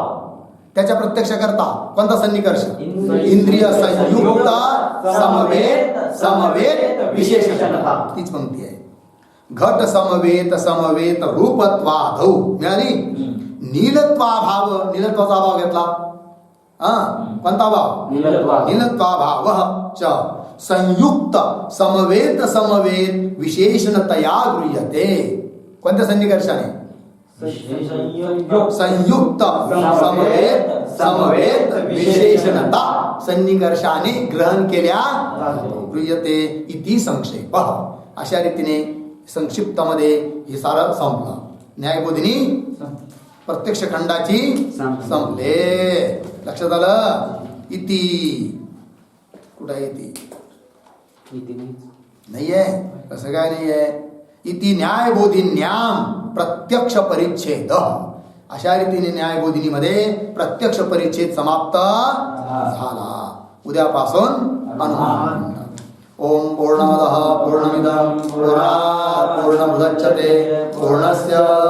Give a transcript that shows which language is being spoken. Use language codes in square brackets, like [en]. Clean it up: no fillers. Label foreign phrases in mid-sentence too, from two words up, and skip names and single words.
[mr] त्याच्या प्रत्यक्ष करता कोणता सन्निकर्ष? [sa] इंद्रिय संयुक्त समवेत समवेत विशेषणता. [mr] तीच पंक्ती आहे. [sa] घट समवेत समवेत रूपत्वाधौ मिळाली. [mr] नीलत्वाभाव, नीलत्वाचा अभाव घेतला. कोणता भाव? [sa] नीलत्वाभाव च संयुक्त समवेत समवेत विशेषणतया गृह्यते. [mr] कोणत्या सन्निकर्षाने? [sa] संयुक्त समवेत समवेत विशेषणता [mr] सन्निकर्षाने ग्रहण केल्या [sa] गृह्यते इति संक्षेप. [mr] अशा रीतीने संक्षिप्तमध्ये हे सारं संपलं. न्यायबोधिनी प्रत्यक्ष खंडाची संपले. लक्षात आलं? इति कुठं आहे? इति नाहीये. कसं काय नाहीये? [sa] इति न्यायबोधिन्याम प्रत्यक्ष परिच्छेद. [mr] अशा रीतीने न्यायबोधिनीमध्ये प्रत्यक्ष परिच्छेद समाप्त झाला. उद्यापासून अनुमान. [sa] ओम पूर्णमदः पूर्णमिदं पूर्णात् पूर्णमुदच्यते पूर्णस्य